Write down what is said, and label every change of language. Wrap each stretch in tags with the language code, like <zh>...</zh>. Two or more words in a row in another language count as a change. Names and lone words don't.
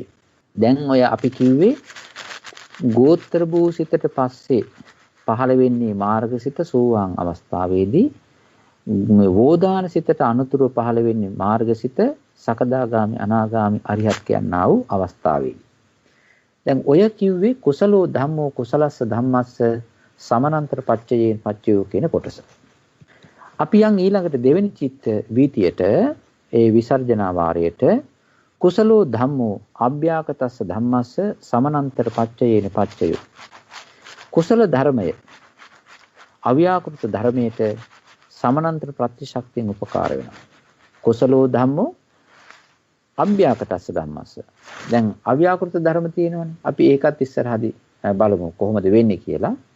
<si>දැන් ඔය අපි කිව්වේ ගෝත්‍ර භූසිතට පස්සේ පහළ වෙන්නේ මාර්ගසිත සෝවාන් අවස්ථාවේදී, මේ වෝදාන සිතට අනුතුරුව පහළ වෙන්නේ මාර්ගසිත සකදාගාමි අනාගාමි අරිහත් කියනා වූ අවස්ථාවේදී. දැන් ඔය කිව්වේ</si> <pi>කුසලෝ ධම්මෝ කුසලස්ස ධම්මස්ස සමනන්තර පච්චයේන පච්චයෝ</pi> <si>කියන කොටස. අපි යන් ඊළඟට දෙවෙනි චිත්ත වීතියට ඒ විසර්ජනා වාරයට</si> <pi>කුසලෝ ධම්මෝ අභ්‍යාකතස්ස ධම්මස්ස සමනන්තර පච්චයේන පච්චයෝ.</pi> <si>කුසල ධර්මය අව්‍යාකෘත ධර්මයට සමනන්තර ප්‍රතිශක්තියෙන් උපකාර වෙනවා.</si> <pi>කුසලෝ ධම්මෝ අභ්‍යාකතස්ස ධම්මස්ස.</pi> <si>දැන් අව්‍යාකෘත ධර්ම තියෙනවනේ. අපි ඒකත් ඉස්සරහදී බලමු කොහොමද වෙන්නේ කියලා.</si>